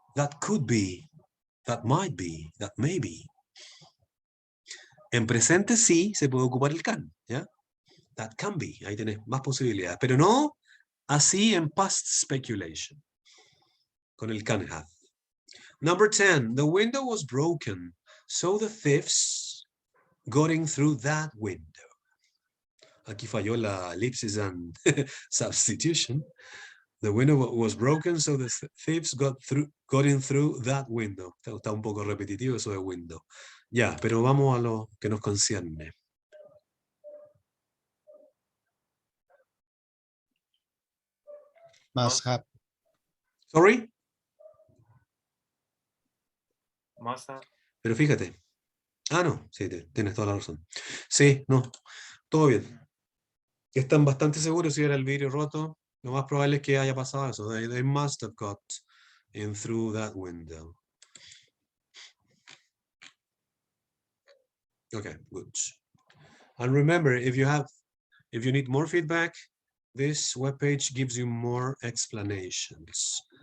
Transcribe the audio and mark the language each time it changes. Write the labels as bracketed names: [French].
[English] That could be, that might be, that may be. [Spanish] En presente sí se puede ocupar el can, ¿ya? [English] That can be, [Spanish] ahí tenés más posibilidades, pero no así en past speculation, con el can have. [English] Number 10, the window was broken, so the thieves got in through that window. [Spanish] Aquí falló la ellipsis and substitution. [English] The window was broken, so the thieves got in through that window. [Spanish] Está un poco repetitivo eso de window. Ya, pero vamos a lo que nos concierne. [English] Must have. Sorry, Must have. [Spanish] pero fíjate. Ah, no, sí, tienes toda la razón. Sí, no, todo bien. Están bastante seguros si era el vidrio roto. Lo más probable es que haya pasado eso. [English] They must have got in through that window. Okay, good. And remember, if you need more feedback, this webpage gives you more explanations.